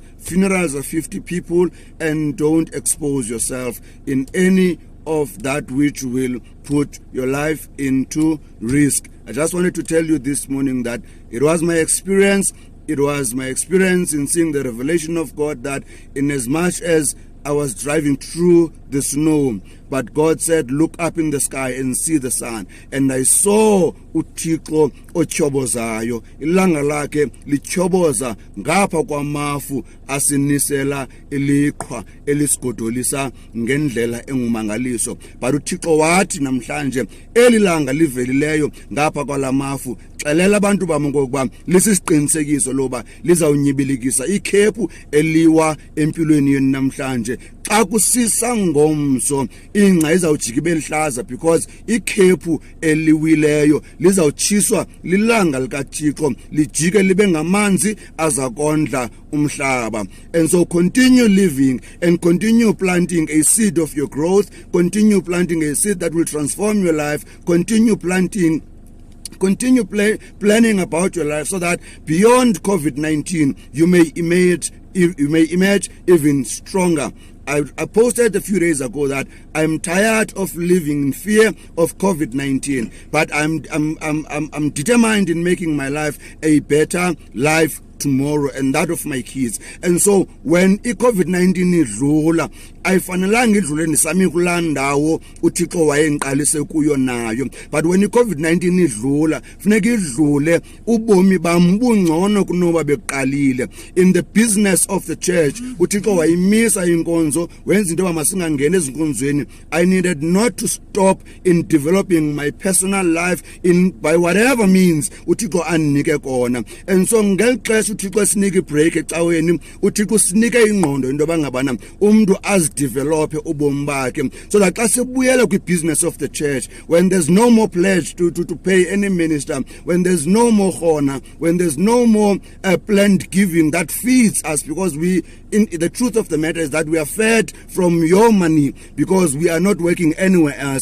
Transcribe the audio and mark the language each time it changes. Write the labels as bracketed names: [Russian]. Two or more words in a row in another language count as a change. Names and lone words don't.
[English] Funerals are 50 people, and don't expose yourself in any of that which will put your life into risk. I just wanted to tell you this morning that it was my experience. It was my experience in seeing the revelation of God that in as much as I was driving through the snow, but God said, look up in the sky and see the sun. And I saw [Xhosa] uThixo ochobozayo, ilanga lakhe lichoboza ngapha kwamafu asinisela iliqhwa elisigodolisa ngendlela engumangaliso. But uThixo wathi namhlanje elilanga livelileyo ngapha kwalamafu, xelela abantu bami ngokuba lisisiqinisekiso loba lizawunyibilikisa ikhephu eliwa empilweni yenu namhlanje. Xa kusisa ngomso ingca izawujika ibe lihlaza because ikhephu eliwileyo lizawutshiswa lilanga likaThixo lijike libe ngamanzi azakondla umhlaba. [English] And so continue living and continue planting a seed of your growth, continue planting a seed that will transform your life, continue planning about your life so that beyond COVID-19 you may emerge even stronger. I posted a few days ago that I'm tired of living in fear of COVID-19, but I'm determined in making my life a better life tomorrow and that of my kids. And so [Xhosa] when i-COVID-19 idlula ayifanelanga idlule nisami kulandawo uThixo wayengiqalise kuyo nayo, [English] but when [Xhosa] i-COVID-19 idlula funeka idlule ubomi bam bungcono kunoba beqalile. [English] In the business of the church [Xhosa] uThixo wayimisa inkonzo wenza into masingangena ezinkonzweni. [English] I needed not to stop in developing my personal life in by whatever means [Xhosa] uThixo andinike kona. [English] And so [Xhosa] ngelixesha uThixo sinike break ecaweni, uThixo sinike ingqondo into bangabana umuntu develop ubomi bakhe, [English] so that [Xhosa] xa sebuyela [English] kwi-business of the church, when there's no more pledge to pay any minister, when there's no more honor, when there's no more planned giving that feeds us, because the truth of the matter is that we are fed from your money because we are not working anywhere else.